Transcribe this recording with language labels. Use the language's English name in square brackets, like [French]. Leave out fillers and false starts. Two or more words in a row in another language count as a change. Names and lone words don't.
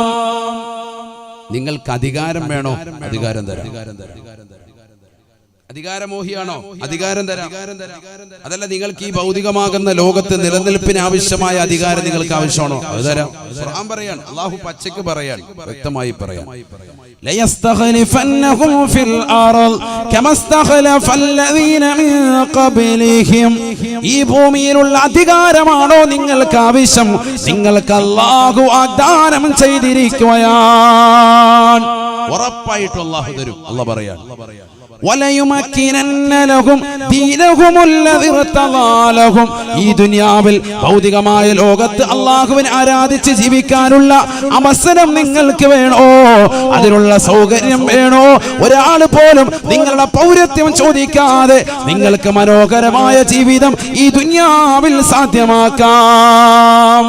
[Malayalam] നിങ്ങൾക്ക് അധികാരം വേണോ? അധികാരം തരാം. അധികാരമോഹിയാണോ? അധികാരം തരാം. അതല്ല, നിങ്ങൾക്ക് ഈ ഭൗതികമാകുന്ന ലോകത്ത് നിലനിൽപ്പിന് ആവശ്യമായ അധികാരം നിങ്ങൾക്ക് ആവശ്യമാണോ? അത് തരാം. ഖുർആൻ പറയാണ്, അല്ലാഹു പച്ചയ്ക്ക് പറയാണ്, വ്യക്തമായി പറയാം, [Arabic] ليستخلفنهم في الأرض كما استخلف الذين من قبلهم. [Malayalam] ഈ ഭൂമിയിലുള്ള അധികാരമാണോ നിങ്ങൾക്ക് ആവശ്യം? നിങ്ങൾക്ക് അല്ലാഹു വാഗ്ദാനം ചെയ്തിരിക്കുകയാണ്. ഉറപ്പായിട്ടും അല്ലാഹു തരും. അല്ലാഹു പറയാണ്, [Arabic] وَلَيُمَكِّنَنَّ لَهُمْ دِينَهُمُ الَّذِي ارْتَضَىٰ لَهُمْ. [Malayalam] ഈ ദുനിയാവിൽ ഭൗതികമായ ലോകത്ത് അല്ലാഹുവിനെ ആരാധിച്ച് ജീവിക്കാനുള്ള അവസരം നിങ്ങൾക്ക് വേണോ? അതിനുള്ള സൗകര്യം വേണോ? ഒരാൾ പോലും നിങ്ങളുടെ പൗരത്വം ചോദിക്കാതെ നിങ്ങൾക്ക് മനോഹരമായ ജീവിതം ഈ ദുനിയാവിൽ സാധ്യമാക്കാം.